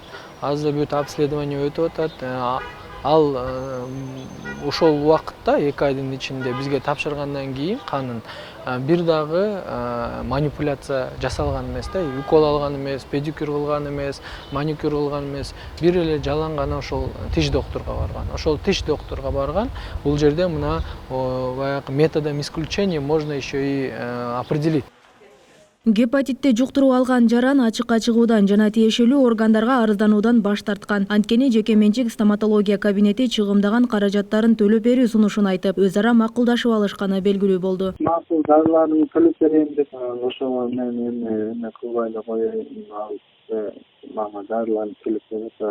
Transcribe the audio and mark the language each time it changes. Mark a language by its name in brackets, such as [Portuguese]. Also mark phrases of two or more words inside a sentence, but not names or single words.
[Kyrgyz] Азыр бүт обследование өтүп атат. Ал ошол убакытта 2 айдын ичинде бизге тапшыргандан кийин канын бир дагы манипуляция жасалган эмес да, укол алган эмес, педикюр кылган эмес, маникюр кылган эмес. Бир эле жалаң гана ошол тиш докторго барган. Ошол тиш докторго барган. Бул жерде мына баягы [Russian] методом исключения можно еще и определить. [Kyrgyz] Гепатитти жуктуруп алган жаран ачыкка чыгуудан жана тиешелүү органдарга арыздануудан баш тарткан. Анткени жеке менчик стоматология кабинети чыгымдаган каражаттарын төлөп берүү сунушун айтып, өз ара макулдашып алышканы белгилүү болду. Макул дарыларын төлөп берейин деп, ошого мен эме кылбай эле коеюн, мага дарыларын төлөп берет.